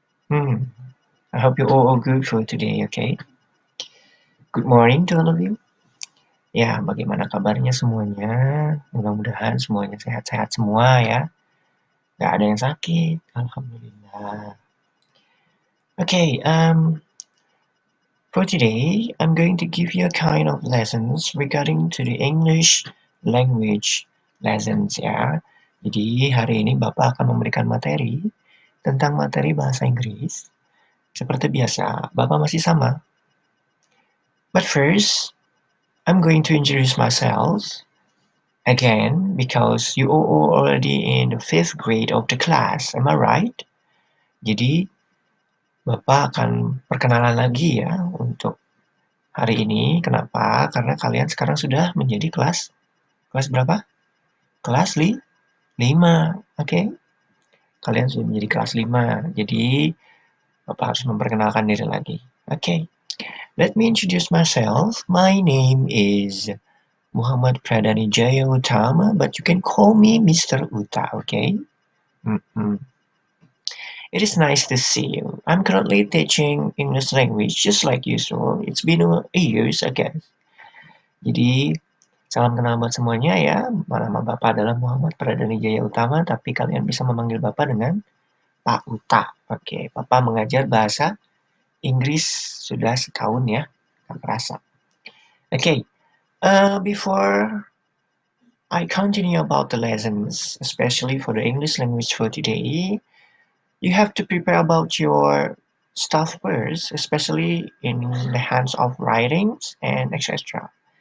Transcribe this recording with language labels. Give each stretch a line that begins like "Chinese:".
English: Hmm, I hope you all good for today, okay? Good morning to all of you.
Indonesian: Ya, bagaimana kabarnya semuanya? Mudah-mudahan semuanya sehat-sehat semua ya. Gak ada yang sakit, alhamdulillah.
English: Okay, for today, I'm going to give you a kind of lessons regarding to the English language lessons ya.
Indonesian: Jadi hari ini Bapak akan memberikan materi tentang materi bahasa Inggris. Seperti biasa, Bapak masih sama.
English: But first, I'm going to introduce myself again because you all already in the 5th grade of the class. Am I right?
Indonesian: Jadi, Bapak akan perkenalan lagi ya untuk hari ini. Kenapa? Karena kalian sekarang sudah menjadi kelas berapa? Kelas 5. Oke. Kalian sudah menjadi kelas 5. Jadi, Bapak harus memperkenalkan diri lagi. Oke.
English: Let me introduce myself. My name is Muhammad Pradani Jaya Utama, but you can call me Mr. Uta, okay? Mm-mm. It is nice to see you. I'm currently teaching English language just like usual. It's been a years, I guess.
Indonesian: Jadi, salam kenal buat semuanya ya. Nama Bapak adalah Muhammad Pradani Jaya Utama, tapi kalian bisa memanggil Bapak dengan Pak Uta. Oke, Bapak mengajar bahasa Inggris sudah setahun ya, tak terasa.
English: Oke, before I continue about the lessons, especially for the English language for today, you have to prepare about your stuff first, especially in the hands of writings and etc.